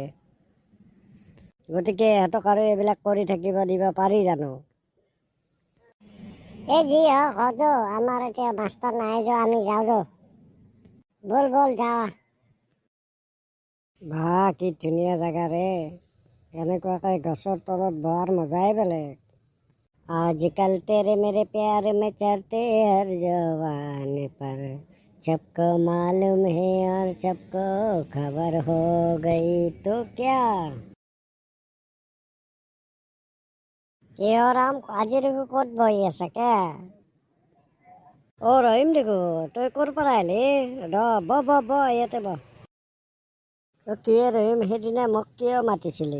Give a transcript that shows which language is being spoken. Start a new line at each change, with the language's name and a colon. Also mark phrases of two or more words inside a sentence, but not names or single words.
Assamese: গতিকে ইহঁতক আৰু এইবিলাক কৰি থাকিব দিব পাৰি জানো? যি হওক আমাৰ এতিয়া মাষ্টৰ নাই যোৱা, আমি যাওঁ বল যাওঁ। বাহ, কি ধুনীয়া জেগা ৰে, এনেকুৱাকৈ গছৰ তলত বহাৰ মজাই বেলেগ।
Hindi: आजकल तेरे मेरे प्यार में चढ़ते हर जवान पर सबको मालूम है और सबको खबर हो गई तो क्या?
Assamese: ৰাম, আজি দেখো ক'ত বহি আছে কে? ৰহিম দেখো, তই ক'ৰ পৰা আহিলি? ব ইয়াতে ব। কি ৰহিম, সেইদিনা মোক কিয় মাতিছিলি?